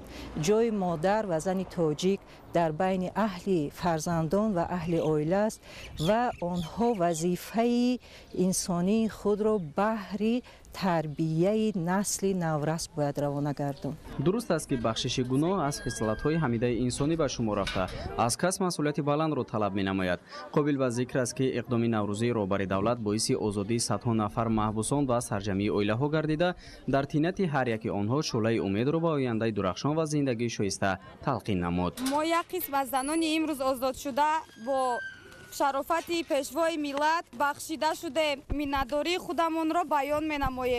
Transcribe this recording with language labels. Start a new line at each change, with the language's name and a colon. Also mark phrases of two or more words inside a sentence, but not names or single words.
Persian: جای مادر و زن تاجیک در بین اهل فرزندان و اهل عائله است و آنها وظیفه انسانی خود را بهر تربیه نسل نورس باید روانه گرداند. درست است که بخشش گناه از خصلت‌های حمیده انسانی به شمار رفته. از کس مسئولیت
Tajik: мас'улияти баландро талаб менамояд. қобил ба зикр аст ки иқдоми наврӯзии роҳбари давлат боиси озодии садҳо нафар маҳбусон ва сарҷамии оилаҳо гардида, дар тинати ҳар яки онҳо шӯлаи умедро ба ояндаи дурахшон ва зиндагии шоиста талқин намуд. мо як қисм аз занони имрӯз озодшуда бо шарофати пешвои миллат бахшида шудем, миннатдории худамонро баён менамоем.